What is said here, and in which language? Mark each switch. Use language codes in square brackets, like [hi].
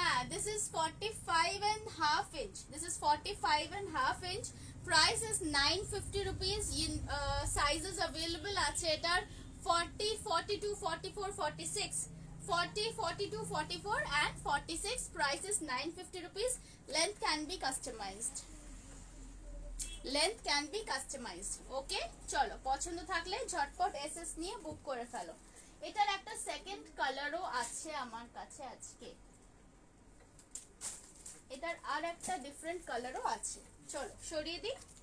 [en] This is 45.5 inch. This is 45.5 inch. Price is 950 rupees. Sizes available [bn] আছে এটার 40, 42, 44, 46. [en] 40, 42, 44 and 46. Price is 950 rupees. Length can be customized. Length can be customized. Okay? [bn] চলো, পছন্দ থাকলে ঝটপট SS নিয়ে বুক করে ফেলো। এটার একটা সেকেন্ড কালারও আছে আমার কাছে আজকে। এটার আর একটা ডিফারেন্ট কালারও আছে, চলো সরিয়ে দিই।